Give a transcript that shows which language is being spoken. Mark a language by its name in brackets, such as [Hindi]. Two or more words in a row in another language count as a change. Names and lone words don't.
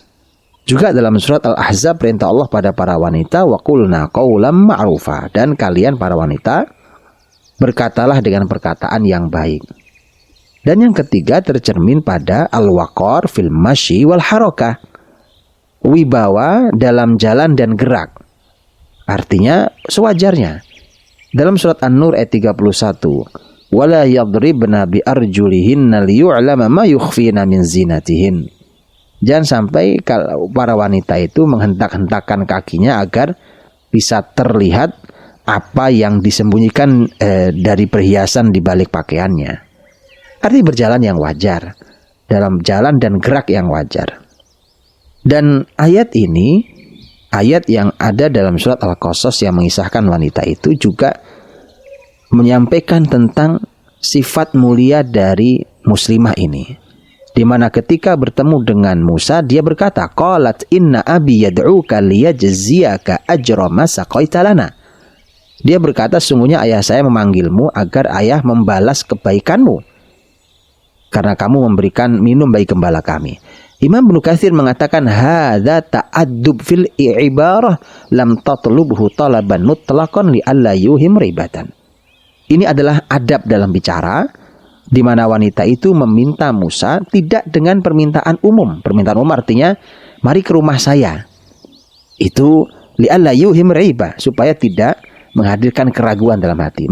[Indonesian] Juga dalam surat Al-Ahzab perintah Allah pada para wanita, [Arabic] وقلن قولا معروفا, [Indonesian] dan kalian para wanita berkatalah dengan perkataan yang baik. Dan yang ketiga tercermin pada [Arabic] الوقار في المشي والحركة. [Indonesian] Wibawa dalam jalan dan gerak. Artinya sewajarnya. Dalam surat An-Nur ayat 31, [Arabic] ولا يضربن بأرجلهن ليعلم ما يخفين من زينتهن. [Indonesian] Jangan sampai kalau para wanita itu menghentak-hentakkan kakinya agar bisa terlihat apa yang disembunyikan dari perhiasan di balik pakaiannya. Artinya berjalan yang wajar, dalam jalan dan gerak yang wajar. Dan ayat ini, ayat yang ada dalam surat Al-Qasas yang mengisahkan wanita itu juga menyampaikan tentang sifat mulia dari muslimah ini. Di mana ketika bertemu dengan Musa, dia berkata, [Arabic] قالت إن أبي يدعوك ليجزيك أجر ما سقيت لنا. [Indonesian] Dia berkata, sungguhnya ayah saya memanggilmu agar ayah membalas kebaikanmu karena kamu memberikan minum bagi gembala kami. [Arabic] Imam Ibnu Katsir mengatakan, هذا تأدب في العبارة لم تطلبه طلبا مطلقا لئلا يوهم ريبة. [Indonesian] Ini adalah adab dalam bicara, di mana wanita itu meminta Musa tidak dengan permintaan umum. Permintaan umum artinya, mari ke rumah saya. Itu [Arabic] لئلا يوهم ريبة, [Indonesian] supaya tidak menghadirkan keraguan dalam hati.